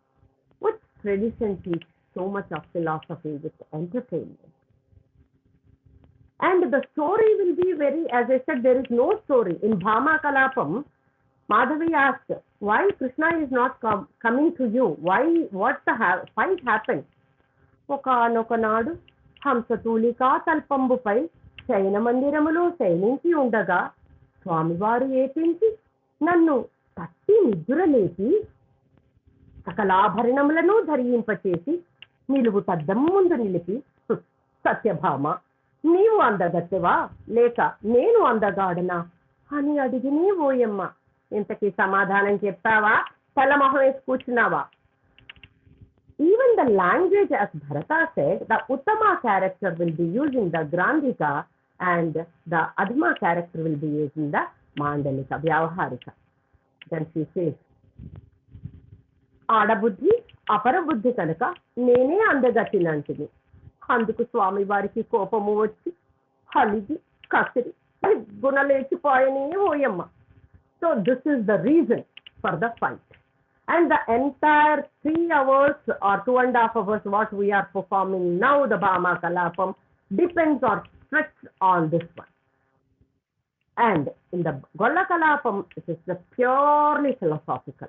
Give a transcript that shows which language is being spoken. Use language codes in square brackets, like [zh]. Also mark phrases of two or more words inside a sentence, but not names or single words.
[en] Which tradition teaches so much of philosophy with entertainment. And the story will be very, as I said, there is no story. In Bhama Kalapam, Madhavi asked, why Krishna is not coming to you? Why, what the fight happened? [te] ఒకనాడు, హంసతూలికా తల్పంబుపై, శయన మందిరములో, శయనించి ఉండగా, స్వామివారు ఏమెంచి, నన్ను, తట్టి నిదురలేపి, సకలాభరణములను ధరింపజేసి, నిలువు టద్దము ముందు నిలిపి, సత్యభామ, నీవు అందగత్తెవా, లేక, నేను అందగాడనా, అని అడిగి నీవు ఓయమ్మా, ఇంతకీ సమాధానం చెప్తావా, తలమహం వేసి కూచున్నావా. [en] Even the language, as Bharata said, the Uttama character will be using the Grandhika and the Adhima character will be using the [te] మాండలిక, వ్యావహారిక. [en] Then she says, [te] అడబుద్ధి, అపరబుద్ధి కనక, నేనే అందగత్తెనంటిని. అందుకు స్వామి వారికి కోపము వచ్చి, అలిగి, కసిరి, గునలేచి పోయని ఓయమ్మా. [en] So this is the reason for the fight. And the entire 3 hours or 2.5 hours what we are performing now, the Bhama Kalapam, depends or stretches on this one. And in the Golla Kalapam, it is purely philosophical.